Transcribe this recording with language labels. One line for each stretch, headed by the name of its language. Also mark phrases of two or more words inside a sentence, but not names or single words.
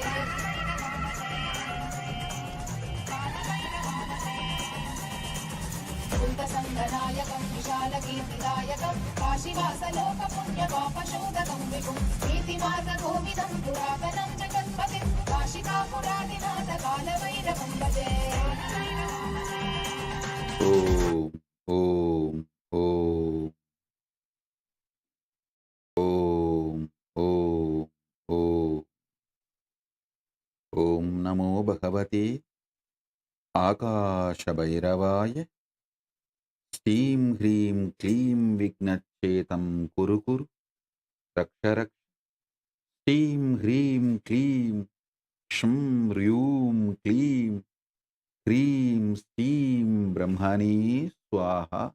Sanskrit: कुन्तसङ्गनायकं विशालकीर्तिदायकं काशीवासलोकपुण्यपापशोधकं विभुं नीतिमार्गकोविदं पुरातनं जगत्पतिं काशिकापुरादिनाथ कालभैरवं भजे ఓం ఓం ఓం ఓం ఓం ఓం నమో భగవతే ఆకాశభైరవాయ శ్రీం హ్రీం క్లీం విఘ్నచ్చేతం కురు కురు రక్ష రక్ష శ్రీం హ్రీం క్లీం షం హ్రూం క్లీం హ్రీం శ్రీం బ్రహ్మణే స్వాహ